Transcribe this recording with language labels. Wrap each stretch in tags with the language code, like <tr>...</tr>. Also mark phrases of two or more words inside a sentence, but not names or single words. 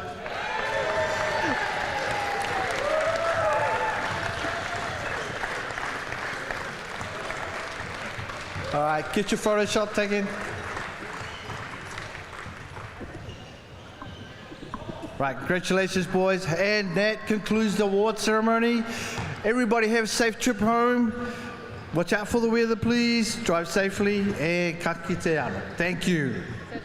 <en>All right, get your photo shot taken. Right, congratulations, boys. And that concludes the award ceremony. Everybody have a safe trip home. Watch out for the weather, please. Drive safely, and</en> <mi>ka kite ana.</mi> <en>Thank you.</en>